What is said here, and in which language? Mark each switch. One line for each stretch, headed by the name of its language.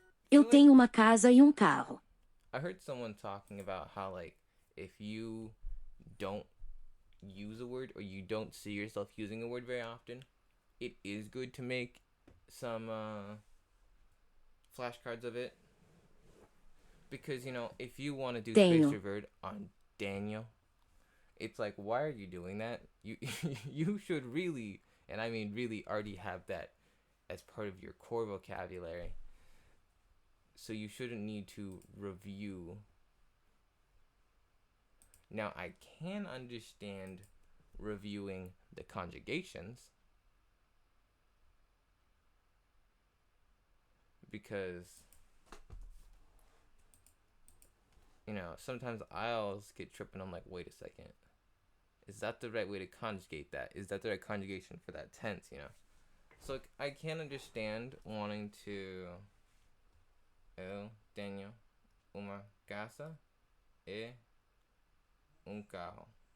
Portuguese: Eu tenho uma casa e carro.
English: I heard someone talking about how, like, if you don't use a word or you don't see yourself using a word very often, it is good to make some flashcards of it. Because, if you want to do
Portuguese: Tenho.
English: space revert on Daniel, it's like, why are you doing that? You you should really, and I mean really, already have that as part of your core vocabulary. So you shouldn't need to review. Now, I can understand reviewing the conjugations because, sometimes I always get tripping. I'm like, wait a second. Is that the right way to conjugate that? Is that the right conjugation for that tense, So I can understand wanting to...
Portuguese: Eu tenho uma casa e carro.